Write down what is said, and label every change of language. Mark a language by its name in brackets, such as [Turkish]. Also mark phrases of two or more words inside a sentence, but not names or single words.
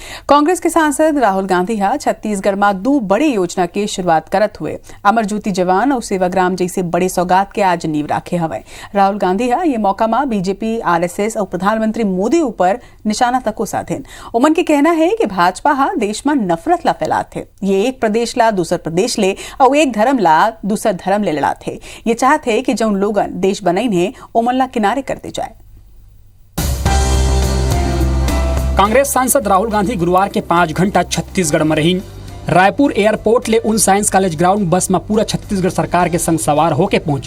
[Chhattisgarhi] कांग्रेस के सांसद राहुल गांधी हा छत्तीसगढ़ में 2 बड़ी योजना की शुरुआत करत हुए अमर ज्योति जवान और सेवाग्राम जैसे बड़े सौगात के आज नींव राखे हवे। राहुल गांधी हा ये मौका में बीजेपी RSS और प्रधानमंत्री मोदी ऊपर निशाना तको साधेन। उमन के कहना है कि भाजपा हा देश में नफरत ला फैलात है। ये एक प्रदेश ला दूसर प्रदेश ले और एक धर्म ला दूसर धर्म ले लड़ात है। ये चाहते है कि जो लोगन देश बनाई ने ओमन किनारे कर दे जाए। कांग्रेस सांसद राहुल गांधी गुरुवार के 5 घंटा छत्तीसगढ़ में रही। रायपुर एयरपोर्ट ले उन साइंस कॉलेज ग्राउंड बस में पूरा छत्तीसगढ़ सरकार के संग सवार होके पहुंची।